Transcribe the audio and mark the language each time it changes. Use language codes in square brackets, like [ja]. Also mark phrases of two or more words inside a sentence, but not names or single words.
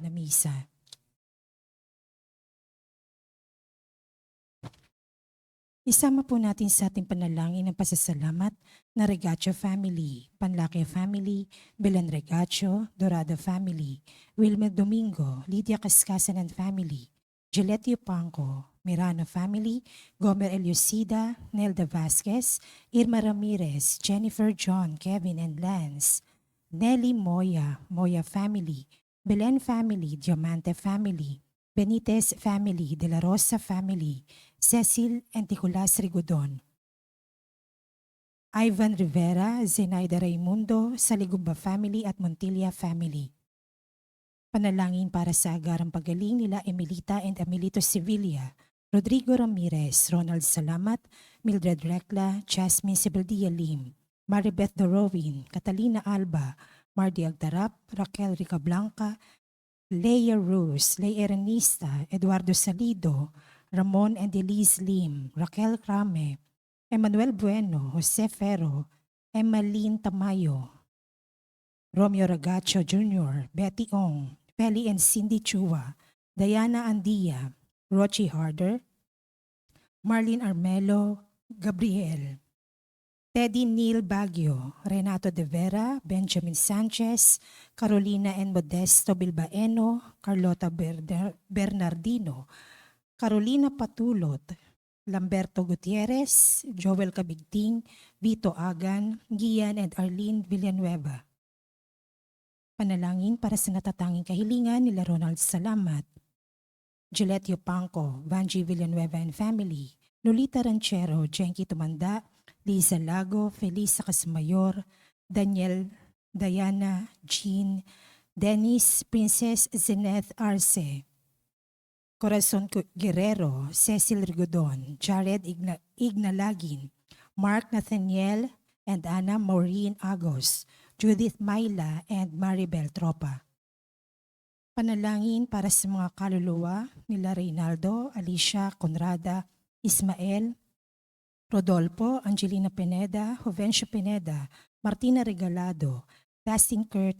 [tl] misa. Isama po natin sa ating panalangin ng pasasalamat na Regacho family, Panlacke family, Belen Regacho, Dorado family, Wilmer Domingo, Lydia Cascasan [en] and family, [tl] Gillette Yupanco, Mirano family, Gomer Eliosida, Nelda Vasquez, Irma Ramirez, Jennifer John, Kevin and Lance, Nelly Moya, Moya family, Belen family, Diamante family, Benitez family, De La Rosa family, Cecil Anticulas Rigodon, Ivan Rivera, Zenaida Raimundo, Saligumba family at Montilla family. Panalangin para sa agarang pagaling nila Emilita and Emilito Sevilla, Rodrigo Ramirez, Ronald Salamat, Mildred Recla, Jasmine Sibeldia Lim, Maribeth Dorowin, Catalina Alba, Mardy Agdarap, Raquel Ricablanca, Leia Rose, Leia Erenista, Eduardo Salido, Ramon and Elise Lim, Raquel Crame, Emmanuel Bueno, Jose Ferro, Emmaline Tamayo, Romeo Ragacho Jr., Betty Ong, Feli and Cindy Chua, Diana Andia, Rochi Harder, Marlene Armelo, Gabriel, Teddy Neil Baguio, Renato De Vera, Benjamin Sanchez, Carolina and Modesto Bilbaeno, Carlota Bernardino, Carolina Patulot, Lamberto Gutierrez, Joel Cabigting, Vito Agan, Gian and Arlene Villanueva. Panalangin para sa natatanging kahilingan nila Ronald Salamat, Gillette Yupanco, Vanji Villanueva [en] and family, [tl] Lolita Ranchero, Jenky Tumanda, Liza Lago, Felisa Casmayor, Daniel, Diana, Jean, Dennis, Princess Zeneth Arce, Corazon Guerrero, Cecil Rigodon, Jared Ignalagin, Mark Nathaniel and Anna Maureen Agos, Judith Maila and Maribel Tropa. Panalangin para sa mga kaluluwa nila Reynaldo, Alicia, Conrada, Ismael, Rodolfo, Angelina Pineda, Jovencio Pineda, Martina Regalado, Dustin Kurt